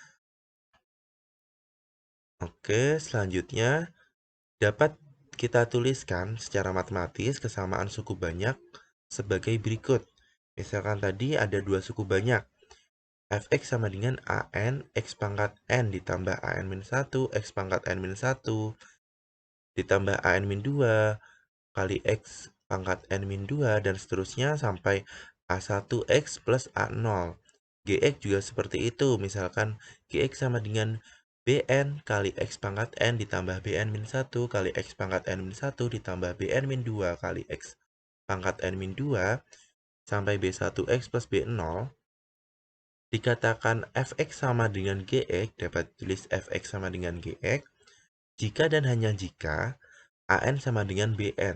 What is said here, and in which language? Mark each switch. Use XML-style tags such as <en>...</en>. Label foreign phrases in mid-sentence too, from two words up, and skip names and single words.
<id>Oke, selanjutnya dapat kita tuliskan secara matematis kesamaan suku banyak sebagai berikut. Misalkan tadi ada dua suku banyak. Fx sama dengan an x pangkat n ditambah an-1 x pangkat n-1 ditambah an-2 kali x pangkat n-2 dan seterusnya sampai a1x plus a0. Gx juga seperti itu. Misalkan gx sama dengan bn kali x pangkat n ditambah bn-1 kali x pangkat n-1 ditambah bn-2 kali x pangkat n-2 sampai b1x plus b0. Dikatakan fx sama dengan gx, dapat tulis fx sama dengan gx jika dan hanya jika an sama dengan bn.</id>